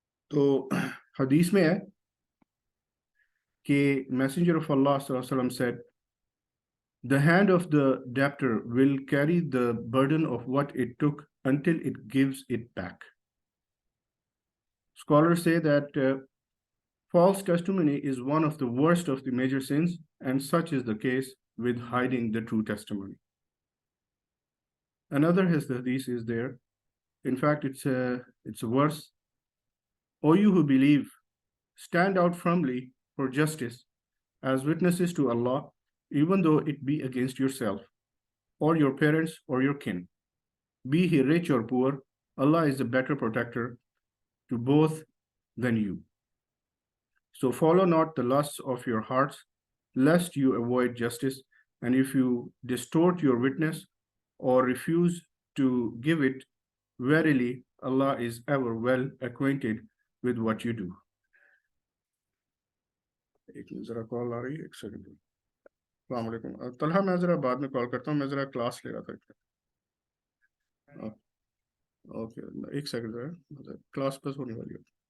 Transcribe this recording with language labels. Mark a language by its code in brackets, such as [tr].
[ur] تو حدیث میں ہے کہ [en] Messenger of اللہ صلی اللہ علیہ وسلم said, "The hand of the debtor will carry the burden of what it took until it gives it back." Scholars say that false testimony is one of the worst of the major sins, and such is the case with hiding the true testimony. Another hadith is there. In fact, it's a verse. O you who believe, stand out firmly for justice as witnesses to Allah, even though it be against yourself, or your parents, or your kin. Be he rich or poor, Allah is a better protector to both than you. So follow not the lusts of your hearts, lest you avoid justice, and if you distort your witness or refuse to give it, verily Allah is ever well acquainted with what you do. [ur] ایک ذرا کال آ رہی ہے، ایک second. السلام علیکم طلحہ، میں ذرا بعد میں کال کرتا ہوں، میں ذرا کلاس لے رہا تھا۔ اوکے، ایک سیکنڈ ذرا، کلاس بس ہونے والی ہے۔